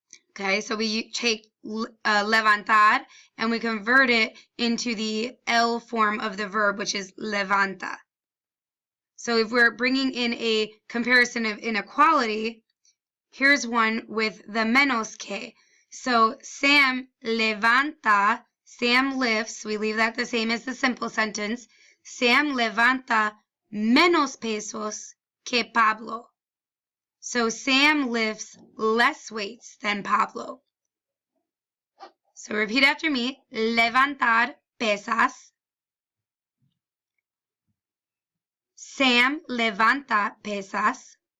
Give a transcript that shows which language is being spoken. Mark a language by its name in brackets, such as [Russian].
[English] Okay, so we take levantar and we convert it into the L form of the verb, which is levanta. So if we're bringing in a comparison of inequality, here's one with the menos que. So [Spanish] Sam levanta, [English] Sam lifts, we leave that the same as the simple sentence. [Spanish] Sam levanta menos pesos que Pablo. [English] So Sam lifts less weights than Pablo. So repeat after me. [Spanish] Levantar pesas. Sam levanta pesas.